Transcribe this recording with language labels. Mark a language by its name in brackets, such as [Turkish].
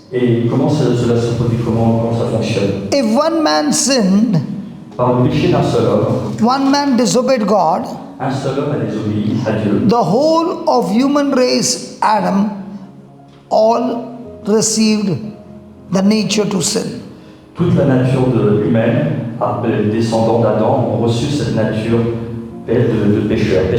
[French] Et comment cela se produit, comment ça fonctionne? [English] If one man sinned, [French] Par le péché d'un seul homme, [English] one man disobeyed God, [French] un seul homme a désobéi à Dieu. [English] the whole of human race, Adam, all received the nature to sin. [French] Toute la nature humaine, les descendants d'Adam, ont reçu cette nature de pécheur.